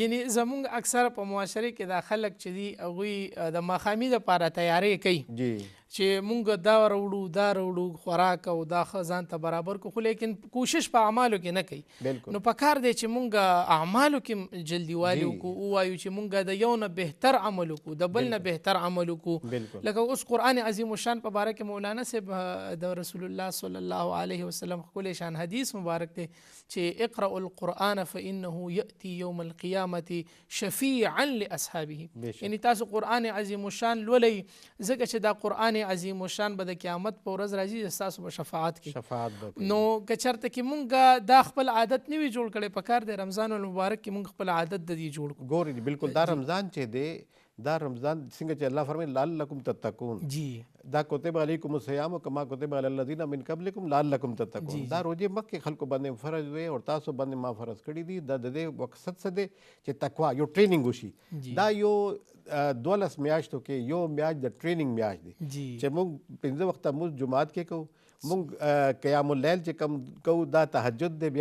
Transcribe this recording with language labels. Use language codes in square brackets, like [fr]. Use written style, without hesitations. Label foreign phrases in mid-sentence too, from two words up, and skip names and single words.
[ps] یعنی زمونږ اکثر په معاشره کې دا خلک چې دي هغوی د ماښامي دپاره تیاری کوي چې مونږ دا راوړو خوراک او دا ښه ځان ته برابر کړو خو لیکن کوشش په اعمالو کې نه کوي. نو پکار دی چې مونږ اعمالو کې جلدي والي وکړو ووایو چې مونږ د یو نه بهتر عمل وکړو د بل نه بهتر عمل وکړو. لکه اوس قرآن عظیم الشان په باره کې مولانا صاحب د رسول الله [ar] صلی الله علیه وسلم [ps] ښکلی شان حدیث مبارک دی چې [ar] اقرأوا القرآن فإنه یأتي یوم القیامة شفیعا لاصحابه. [ps] یعنی تاسو قرآن عظیم الشان لولئ ځکه چې دا قرآن عظیم الشان به د قیامت په ورځ راځي چې تاسو به شفاعت کوي. نو که چېرته کې مونږ دا خپل عادت نه وي جوړ کړی پکار دی رمضان المبارک کې مونږ خپل عادت د دې جوړ کړو. ګورئ بالکل دا رمضان چې دی دا رمضان څنګه چې الله فرمایي [ar] لعلکم تتقون [ps] دا [ar] کتب علیکم الصیام کما کتب علی الذین من قبلکم لعلکم تتقون. [ps] دا روزې مخکې خلکو باندې فرض وي او تاسو باندې ما فرض کړي دي. د دې مقصد څه دی چې تقوا یو ټریننګ وشي. دا یو 12 میاشتو کې یو میاشت د ټریننګ میاشت دی چې موږ 15 وخته موږ جماعت کې کوو مونږ [ar] قیام اللیل [ps] چې کم کوو دا تهجد دی.